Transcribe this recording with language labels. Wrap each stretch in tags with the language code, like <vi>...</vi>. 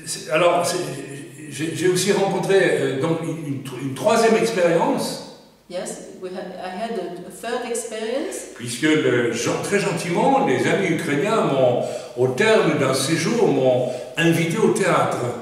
<fr>Alors, j'ai aussi rencontré donc une troisième expérience.</fr> <en>Yes, I had a third experience.</en> <fr>Puisque très gentiment, les amis ukrainiens au terme d'un séjour, m'ont invité au théâtre.</fr>